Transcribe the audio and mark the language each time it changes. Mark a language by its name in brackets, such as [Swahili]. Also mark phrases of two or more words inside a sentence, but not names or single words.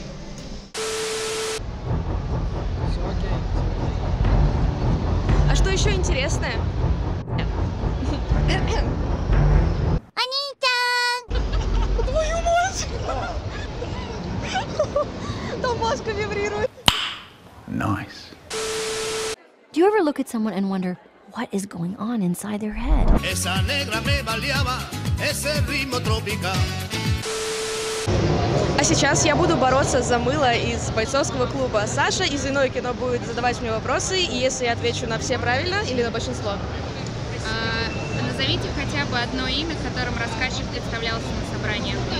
[Russian] А что еще интересное? Твою мать! Там маска вибрирует. [English] Nice. Do you ever look at someone and wonder what is going on inside their head? [Spanish] Esa negra me baleaba, ese ritmo tropical. [Russian] А сейчас я буду бороться за мыло из бойцовского клуба. Саша из «Иное кино» будет задавать мне вопросы, и если я отвечу на все правильно или на большинство. Назовите хотя бы одно имя, которым рассказчик представлялся на собрании.